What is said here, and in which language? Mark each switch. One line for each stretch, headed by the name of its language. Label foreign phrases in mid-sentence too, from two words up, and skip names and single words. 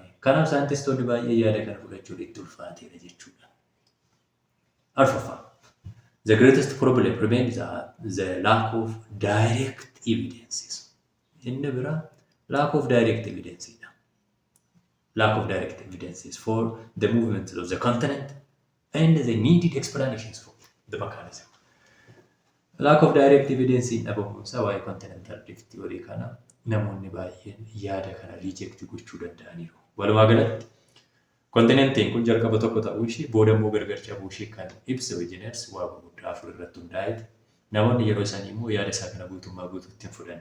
Oromo: Kanaaf saayintistoonni baay'ee yaada kana fudhachuun itti ulfaateera jechuudha. Arfaffaa.
English: The greatest problem remains the lack of direct evidences.
Oromo: Inni bira
English: lack of direct evidence. Lack of direct evidences for the movement of the continent and the needed explanations for the mechanism. Lack of direct evidence
Oromo: in dhabamuunsaa waa'ee
English: Continental Drift theory
Oromo: kana namoonni baay'een yaada kana reject gochuu danda'aniiru. Walumaa galatti kontinentiin kun jalqaba tokko ta'uu ishee booda immoo gargar cabuu ishee kan ibsu engineers waa gurguddaa afur irratti hundaa'eeti. Namoonni yeroo isaanii immoo yaada isaa kana guutummaa guutuutti hin fudhanne.